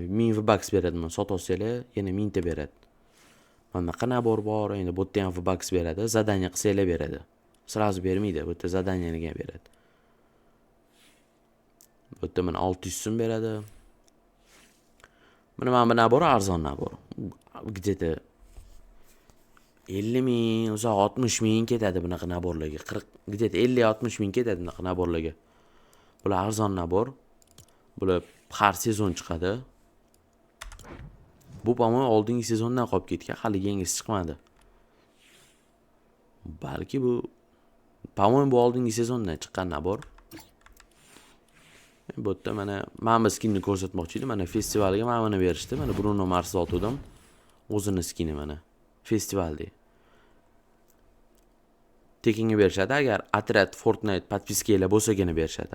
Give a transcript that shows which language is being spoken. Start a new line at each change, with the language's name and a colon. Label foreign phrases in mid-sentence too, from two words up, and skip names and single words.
Uzbek: 1000 V-Bucks beradi, buni sotib olsanglar, yana 1000 ta beradi. Bunaqa nabor bor, endi bu yerda ham V-Bucks beradi, zadaniya qilsanglar beradi. Sразу bermaydi, bu yerda zadaniyaniga beradi. Bu yerda mana 600 so'm beradi. Mana bu nabor arzon nabor. Где-то 50 ming, uzoq 60 ming ketadi bunaqa naborlarga. 40, где-то 50-60 ming ketadi bunaqa naborlarga. Bular arzon nabor. Bular har sezon chiqadi. Bu по-моему oldingi sezondan qolib ketgan, hali yangisi chiqmadi. Balki bu по-моему bu oldingi sezondan chiqqan nabor. Bu yerda mana mana skinni ko'rsatmoqchi edim. Mana festivalga mana buni berishdi. Mana Bruno Mars sotuvdim. O'zini skini mana. Festivalda. Tekinga berishadi, agar Atrat Fortnite podpiskalar bo'lsagina berishadi.